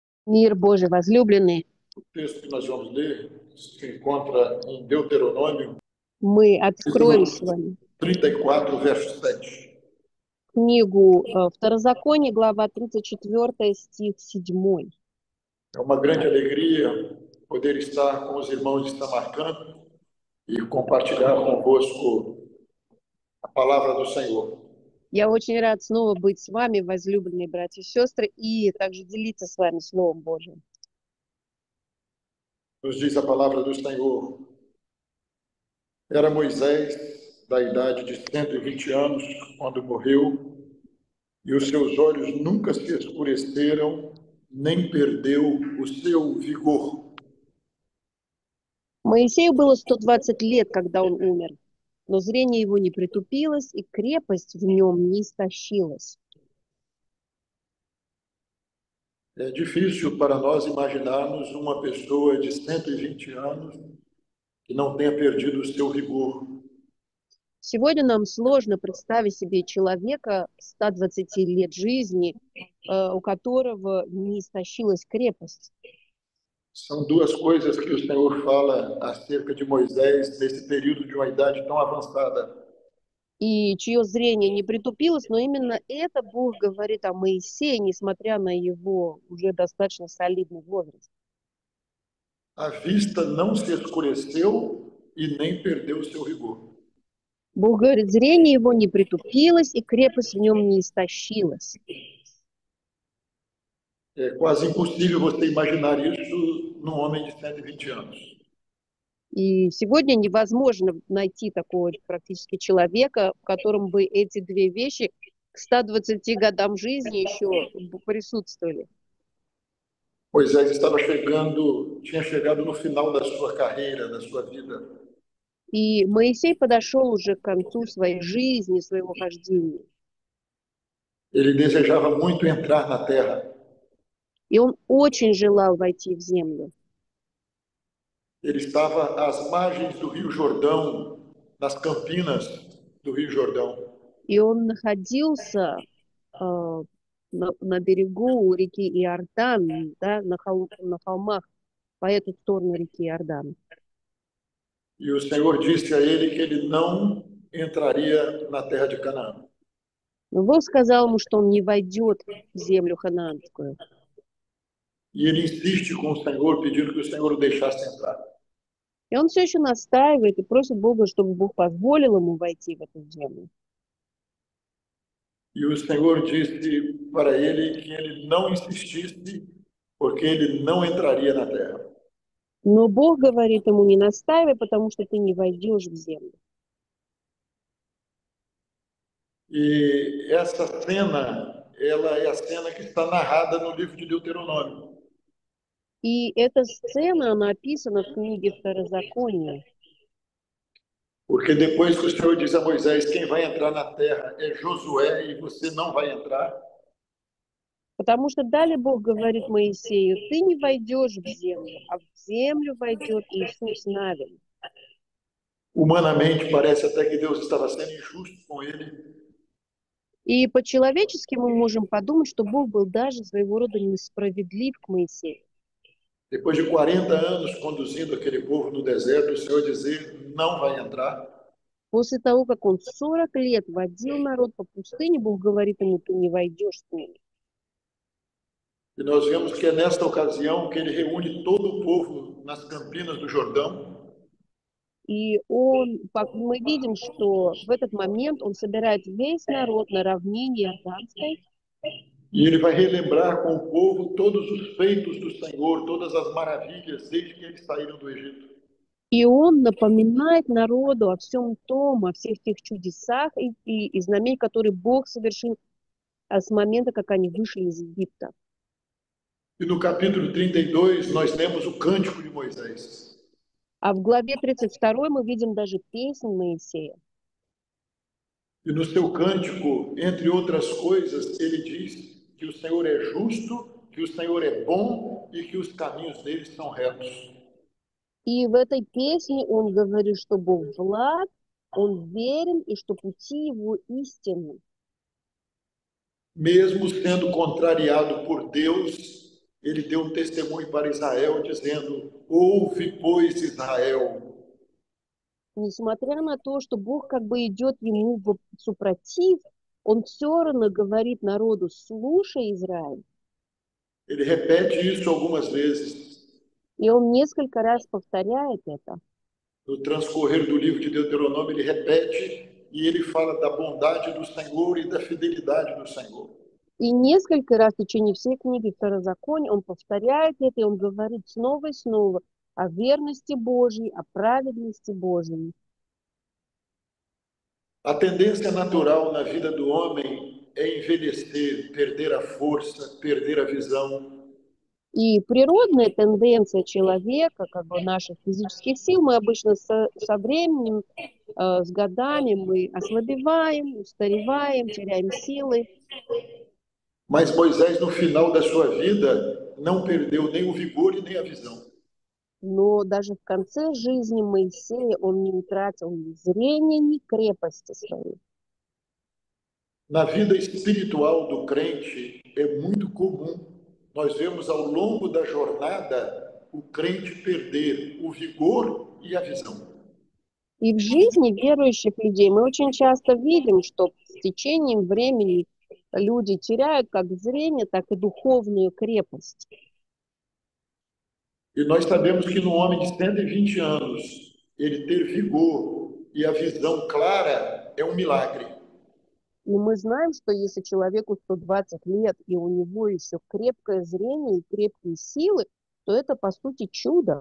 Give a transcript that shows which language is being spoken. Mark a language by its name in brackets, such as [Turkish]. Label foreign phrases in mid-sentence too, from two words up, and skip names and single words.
[Russian] Мир Божий возлюбленный, [Portuguese] O texto que nós vamos ler se encontra em Deuteronômio, [Russian] мы откроем с [Portuguese] capítulo [Russian] вами [Portuguese] 34, verso 7. [Russian] книгу Второзаконие, глава 34, стих 7. [Portuguese] É uma grande alegria poder estar com os irmãos de Samarcã e compartilhar convosco a palavra do Senhor. [Russian] Я очень рад снова быть с вами, возлюбленные братья и сестры, и также делиться с вами Словом Божьим. [Portuguese] Nos diz a palavra do Senhor: era Moisés, da idade de 120 anos, quando morreu, e os seus olhos nunca se escureceram, nem perdeu o seu vigor. [Russian] Моисею было 120 лет, когда он умер, но зрение его не притупилось, и крепость в нем не истощилась. [Portuguese] É difícil para nós imaginarmos uma pessoa de 120 anos que não tenha perdido o seu vigor. [Russian] Сегодня нам сложно представить себе человека 120 лет жизни, у которого не истощилась крепость. [Portuguese] São duas coisas que o Senhor fala acerca de Moisés nesse período de uma idade tão avançada. [Russian] И чье зрение не притупилось, но именно это Бог говорит о Моисее, несмотря на его уже достаточно солидный возраст. [Portuguese] A vista não se escureceu e nem perdeu o seu rigor. [Russian] Бог говорит, зрение его не притупилось, и крепость в нем не истощилась. [Portuguese] É quase impossível você imaginar isso num homem de 120 anos. [Russian] И сегодня невозможно найти такого практически человека, в котором бы эти две вещи к 120 годам жизни еще присутствовали. [Portuguese] Moisés estava tinha chegado no final da sua carreira, da sua vida. [Russian] И Моисей подошел уже к концу своей жизни, своего хождения. [Portuguese] Ele desejava muito entrar na terra. [Russian] И он очень желал войти в землю. [Portuguese] Ele estava às margens do Rio Jordão, nas campinas do Rio Jordão. [Russian] И он находился на берегу реки Иордан, да, на холмах по эту сторону реки Иордан. [Portuguese] E o Senhor disse a ele que ele não entraria na terra de Canaã. [Russian] Но Бог сказал ему, что он не войдет в землю ханаанскую. [Portuguese] E ele insiste com o Senhor, pedindo que o Senhor o deixasse entrar. [Russian] И он все еще настаивает и просит Бога, чтобы Бог позволил ему войти в эту землю. [Portuguese] E o Senhor disse para ele que ele não insistisse, porque ele não entraria na terra. [Russian] Но Бог говорит ему, не настаивай, потому что ты не войдешь в землю. [Portuguese] E essa cena, ela é a cena que está narrada no livro de Deuteronômio. [Russian] И эта сцена, она описана в книге Второзакония. [Portuguese] Porque depois que o Senhor diz a Moisés, quem vai entrar na terra é Josué e você não vai entrar. [Russian] Потому что далее Бог говорит Моисею, ты не войдешь в землю, а в землю войдет Иисус Навин. [Portuguese] Humanamente, parece até que Deus estava sendo injusto com ele. [Russian] И по-человечески мы можем подумать, что Бог был даже своего рода несправедлив к Моисею. [Portuguese] Depois de 40 anos conduzindo aquele povo no deserto, o Senhor dizer, não vai entrar. [Russian] После того, как он 40 лет водил народ по пустыне, Бог говорит ему, ты не войдешь с ними. [Portuguese] E nós vemos que é nesta ocasião que ele reúne todo o povo nas campinas do Jordão. [Russian] И мы видим, что в этот момент он собирает весь народ на равнине Иорданской. [Portuguese] E ele vai relembrar com o povo todos os feitos do Senhor, todas as maravilhas desde que eles saíram do Egito. [Russian] И он напоминает народу о всем том, о всех тех чудесах и знамений, которые Бог совершил с момента, как они вышли из Египта. [Portuguese] E no capítulo 32 nós lemos o cântico de Moisés. [Russian] А в главе 32 мы видим даже песнь Моисея. [Portuguese] E no seu cântico, entre outras coisas, ele diz que o Senhor é justo, que o Senhor é bom e que os caminhos dele são retos. [Russian] И в этой песне он говорит, что Бог благ, он верен и что пути его истинны. [Portuguese] Mesmo sendo contrariado por Deus, ele deu um testemunho para Israel, dizendo: ouve, pois, Israel. [Russian] Несмотря на то, что Бог как бы идет ему в супротив, он все равно говорит народу: слушай, Израиль. [Portuguese] Ele repete isso algumas vezes. [Russian] И он несколько раз повторяет это. [Portuguese] No transcorrer do livro de Deuteronômio, ele repete e ele fala da bondade do Senhor e da fidelidade do Senhor. [Russian] И несколько раз в течение всей книги Второзакония он повторяет это, и он говорит снова и снова о верности Божьей, о праведности Божьей. [Portuguese] A tendência natural na vida do homem é envelhecer, perder a força, perder a visão. [Russian] И природная тенденция человека, как бы наших физических сил, мы обычно со временем, с годами мы ослабеваем, устареваем, теряем силы. [Portuguese] Mas Moisés, no final da sua vida, não perdeu nem o vigor e nem a visão. [Russian] Но даже в конце жизни Моисея он не утратил ни зрения, ни крепости своей. [Portuguese] Na vida espiritual do crente, é muito comum nós vemos ao longo da jornada o crente perder o vigor e a visão. [Russian] И в жизни верующих людей мы очень часто видим, что с течением времени люди теряют как зрение, так и духовную крепость. [Portuguese] E nós sabemos que no homem de 120 anos, ele ter vigor e a visão clara é um milagre. [Russian] И мы знаем, что если человеку 120 лет, и у него еще крепкое зрение и крепкие силы, то это, по сути, чудо.